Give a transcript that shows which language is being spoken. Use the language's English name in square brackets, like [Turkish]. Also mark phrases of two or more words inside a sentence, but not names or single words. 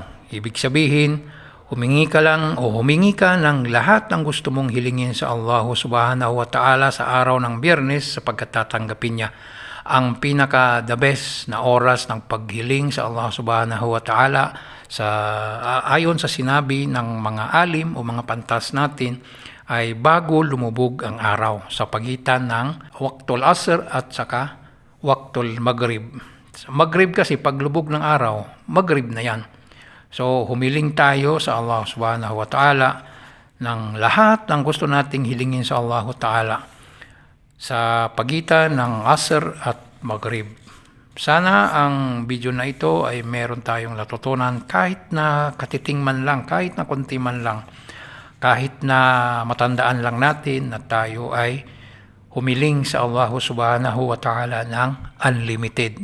[Filipino] Ibig sabihin, humingi ka ng lahat ng gusto mong hilingin sa Allah [Arabic] سبحانه وتعالى [Filipino] sa araw ng Biyernes, sapagkat tatanggapin niya. Ang pinaka- [English] the best [Filipino] na oras ng paghiling sa Allah [Arabic] سبحانه وتعالى [Filipino] ayon sa sinabi ng mga alim o mga pantas natin ay bago lumubog ang araw, sa pagitan ng [Arabic] وقت العصر [Filipino] at saka [Arabic] وقت المغرب. [Filipino] Maghrib kasi paglubog ng araw, maghrib na yan. So humiling tayo sa Allah [Arabic] سبحانه وتعالى [Filipino] ng lahat ng gusto nating hilingin sa Allah Ta'ala sa pagitan ng asr at maghrib. Sana ang video na ito ay meron tayong natutunan, kahit na katiting man lang, kahit na konti man lang, kahit na matandaan lang natin na tayo ay humiling sa Allah [Arabic] سبحانه وتعالى [Filipino] ng unlimited.